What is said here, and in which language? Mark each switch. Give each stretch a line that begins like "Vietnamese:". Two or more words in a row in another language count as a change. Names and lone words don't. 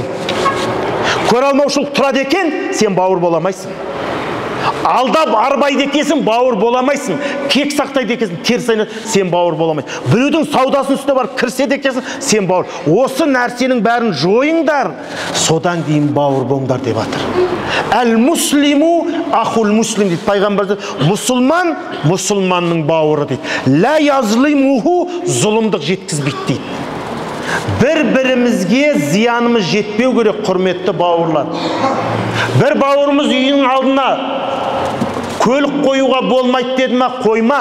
Kazakh: Көре алмаушылық тұрады екен, сен бауыр боламайсың. Алдап арбайды екенсің, бауыр боламайсың. Кек сақтайды екенсің, теріс айналады, сен бауыр боламайсың. Біреудің саудасын үстіне барып кірсе де екенсің, сен бауыр. Осы нәрсенің бәрін жойыңдар, содан кейін бауыр болыңдар деп жатыр.
Arabic: المسلم أخو المسلم
Kazakh: дейді пайғамбар. Мұсылман мұсылманның бауыры дейді.
Arabic: لا يظلمه,
Kazakh: зұлымдық жеткізбейді дейді. Бір-бірімізге зиянымыз жетпеу керек, құрметті бауырлар. Бір бауырымыз үйінің алдына көлік қоюға болмайды деді ма, қойма.